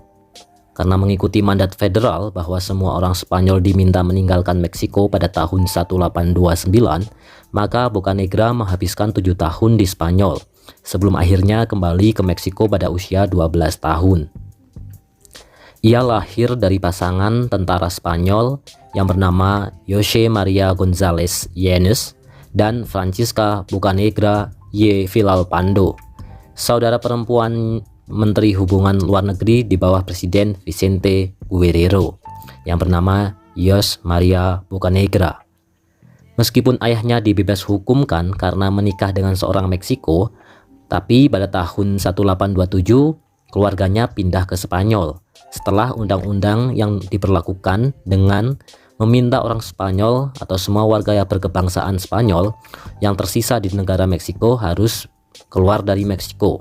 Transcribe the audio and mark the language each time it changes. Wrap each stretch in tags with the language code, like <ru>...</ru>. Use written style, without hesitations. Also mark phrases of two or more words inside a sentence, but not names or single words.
<id>Karena mengikuti mandat federal bahwa semua orang Spanyol diminta meninggalkan Meksiko pada tahun 1829, maka Bocanegra menghabiskan 7 tahun di Spanyol, sebelum akhirnya kembali ke Meksiko pada usia 12 tahun. Ia lahir dari pasangan tentara Spanyol yang bernama José María González Yáñez dan Francisca Bocanegra y Villalpando, saudara perempuan Menteri Hubungan Luar Negeri di bawah Presiden Vicente Guerrero yang bernama José María Bocanegra. Meskipun ayahnya dibebas hukumkan karena menikah dengan seorang Meksiko, tapi pada tahun 1827 keluarganya pindah ke Spanyol setelah undang-undang yang diberlakukan dengan meminta orang Spanyol atau semua warga yang berkebangsaan Spanyol yang tersisa di negara Meksiko harus keluar dari Meksiko.</id>